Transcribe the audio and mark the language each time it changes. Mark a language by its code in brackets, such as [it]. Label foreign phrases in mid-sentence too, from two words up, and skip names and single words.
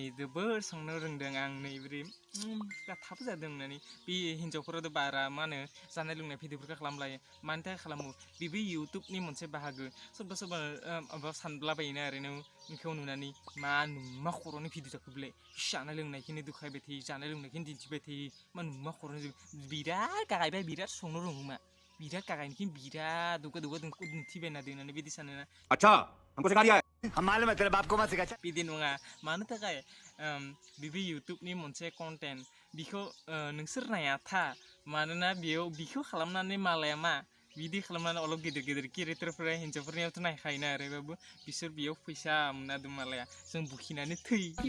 [brx] जोबोर संनो रोंदों आं नै बोरै गाथाब जादों होननानै बे हिन्जावफोराथ' बारा मा होनो जानाय लोंनाय भिडिअफोरखौ खालामलायो मानि थाखाय खालामो बेबो इउटुबनि मोनसे बाहागो सोरबा माबा सानब्लाबायोना ओरैनो नोंखौ नुनानै मा खर'नि भिडिअ जाखोब्लाय जानाय लोंनायखौनो दुखायबाय थायो जानाय लोंनायखौनो दिन्थिबाय थायो मा खर'नि बिराद गागायबाय बिराद संनो रोङो मा बिराद गागायनिखि बिराद दुगा दिन्थिबायना दोननानै बिदि सानोना [hi] अच्छा हमको सिखा दिया है हम मालूम है तेरे बाप को मत सिखा [brx] बिदि नङा मानो थाखाय बिबो इउटुबनि मोनसे कन्टेन्ट बिखौ नोंसोर नाया था मानोना बिखौ खालामनानै मालाया मा बिदि खालामनानै अलप गिदिर केरेक्टारफोरा हिन्जावफोरनियावथ' नायखायोना ओरैबाबो बिसोर बेयाव फैसा मोनादों मालाया जों बुखिनानै थै